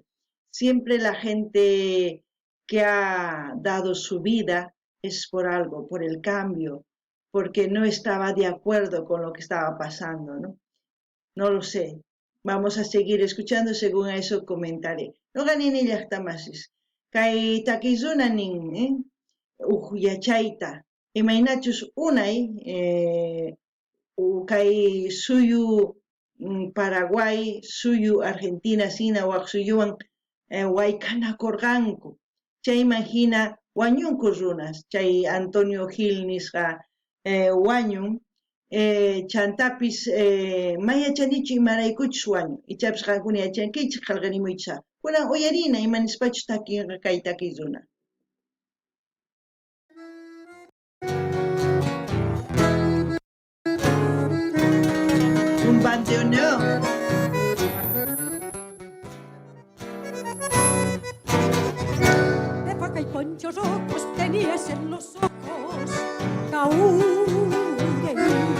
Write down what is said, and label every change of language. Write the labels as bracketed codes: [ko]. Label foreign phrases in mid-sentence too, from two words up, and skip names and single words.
[es] Siempre la gente que ha dado su vida es por algo, por el cambio, porque no estaba de acuerdo con lo que estaba pasando, ¿no? No lo sé. Vamos a seguir escuchando, según a eso comentaré. [qu] No ganin llaqtamasis. Kay takizunanin, yachayta. Imaynachus unay, kay suyu Paraguay, suyu Argentina, sina waq suyuwan wayk'anakurqanku. Chayman hina wañunku runas, chay Antonio Gil nisqa wañun, chantapis mayachanichu imaraykuchus wañun, ichapis qankuna yachankichik qillqarimuychá. Kunan uyarina imanispachu takinqa kay takiy runa. [es] Un bandoneón. De faja y ponchos rojos tenías en los ojos, Caúrey.